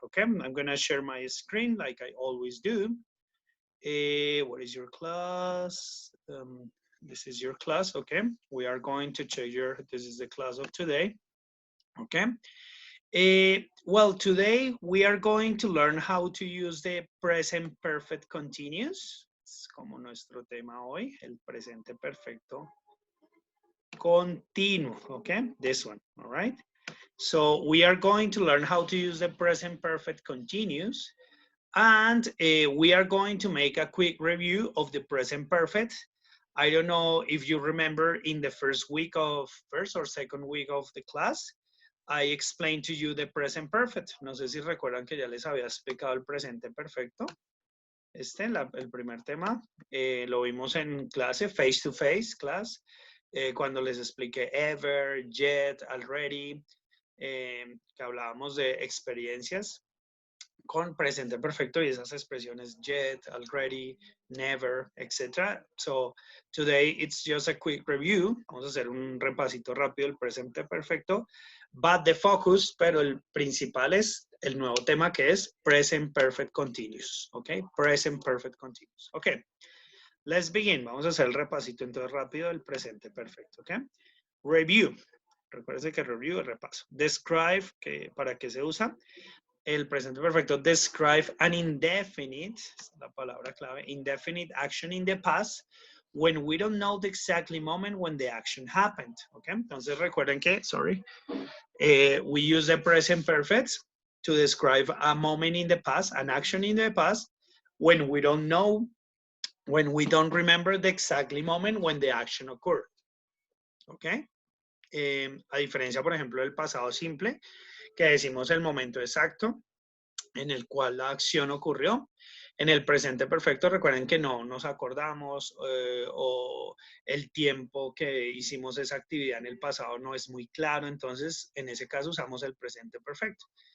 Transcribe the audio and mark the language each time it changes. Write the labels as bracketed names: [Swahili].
[English] Okay, I'm gonna share my screen like I always do. What is your class? This is your class. Okay, we are going to check your. This is the class of today. Okay. Today we are going to learn how to use the present perfect continuous. [Spanish] Es como nuestro tema hoy, el presente perfecto continuo. [English] Okay, this one. All right. So we are going to learn how to use the present perfect continuous, and we are going to make a quick review of the present perfect. I don't know if you remember in the first or second week of the class, I explained to you the present perfect. [Spanish] No sé si recuerdan que ya les había explicado el presente perfecto. El primer tema, lo vimos en clase, face to face class, cuando les expliqué ever, yet, already, que hablábamos de experiencias con presente perfecto y esas expresiones yet, already, never, etc. [English] So today it's just a quick review. [Spanish] Vamos a hacer un repasito rápido del presente perfecto, [English] but the focus, [Spanish] pero el principal es el nuevo tema que es present perfect continuous. [English] Ok, present perfect continuous. Ok, let's begin. [Spanish] Vamos a hacer el repasito entonces rápido del presente perfecto. Ok, review. Recuerden que review es repaso. Describe, ¿para qué se usa? El presente perfecto [English] describe an indefinite, [Spanish] la palabra clave, [English] indefinite action in the past when we don't know the exactly moment when the action happened. Okay, [Spanish] entonces recuerden que, [English] we use the present perfect to describe a moment in the past, an action in the past, when we don't know, when we don't remember the exactly moment when the action occurred. Okay. [Spanish] A diferencia, por ejemplo, del pasado simple, que decimos el momento exacto en el cual la acción ocurrió. En el presente perfecto, recuerden que no nos acordamos o el tiempo que hicimos esa actividad en el pasado no es muy claro, entonces en ese caso usamos el presente perfecto.